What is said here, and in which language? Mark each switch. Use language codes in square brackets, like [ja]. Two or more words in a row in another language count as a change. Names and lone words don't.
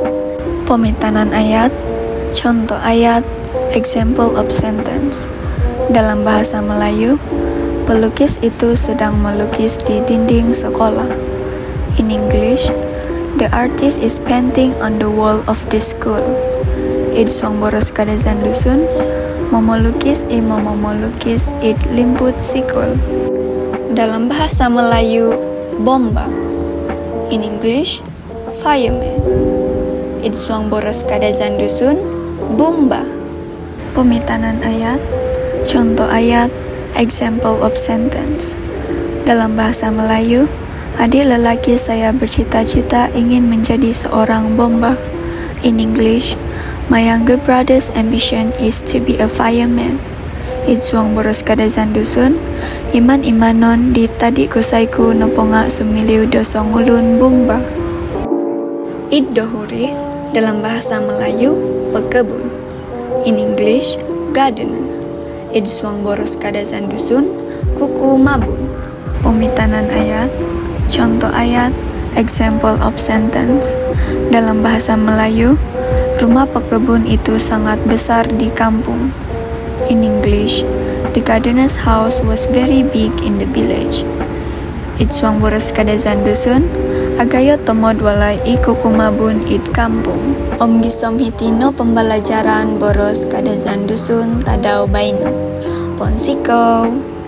[dtp] Pemitanan ayat, [ms] contoh ayat, [en] example of sentence. [ms] Dalam bahasa Melayu, pelukis itu sedang melukis di dinding sekolah. [en] In English, the artist is painting on the wall of the school. [dtp] Idzuang boros kadazan dusun, momolukis momolukis id limput sikul. [ms] Dalam bahasa Melayu, bomba. [en] In English, fireman. [dtp] Idzuang boros kadazan dusun, bumba. Pemitanan ayat, [ms] contoh ayat, [en] example of sentence. [ms] Dalam bahasa Melayu, adik lelaki saya bercita-cita ingin menjadi seorang bomba. [en] In English, my younger brother's ambition is to be a fireman. [dtp] Idzuang boros kadazan dusun, iman imanon di tadi kusaiku noponga sumiliu dosong ulun bumba. Id dohuri [ms] dalam bahasa Melayu, pekebun. [en] In English, gardener. [dtp] Idzuang boros kadazan dusun, kuku mabun. Pemitanan ayat, [ms] contoh ayat, [en] example of sentence. [ms] Dalam bahasa Melayu, rumah pekebun itu sangat besar di kampung. [en] In English, the gardener's house was very big in the village. [dtp] Idzuang boros kadazan dusun, agayo tomod walai I kuku mabun id kampung. Om gisom hitino pembelajaran boros kadazan dusun tadau baino. Ponsiko.